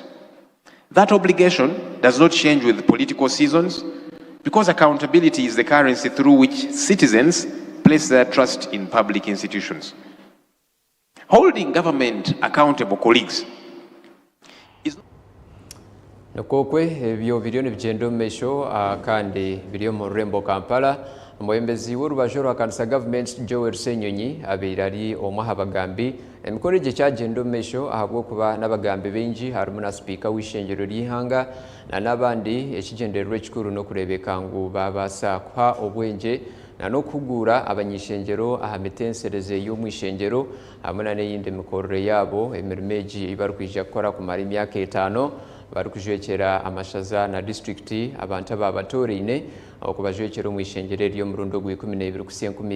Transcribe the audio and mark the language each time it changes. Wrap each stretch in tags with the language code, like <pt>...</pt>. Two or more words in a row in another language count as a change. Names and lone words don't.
<en>That obligation does not change with political seasons because accountability is the currency through which citizens place their trust in public institutions. Holding government accountable, colleagues, is</en> <nyn>Nokokwe ebyo biriyo nibigenda mu mesho kandi biriyo mu Rembo Kampala Omwembezi w'orubajo rwa kanisa government Joel Senyonyi abeire ari omwe aha bagambi emikoro gye kyagenda omu maisho ahabw'okuba n'abagambi baingi harimu na sipiika w'ishengero ry'ihanga n'abandi ekigendererwa ekikuru n'okureebeka ngu babaasa kuha obwengye n'okuhugura abanyishengero aha mitensereze y'omwishengero hamwe n'eyindi mikorere yaabo emirimo egi barikwija kukora kumara emyaka 5 barikujwekera amashaza na districti abantu ababatoreine okubajwekera omwishengero ery'omurundi ogw'12 kusia</nyn>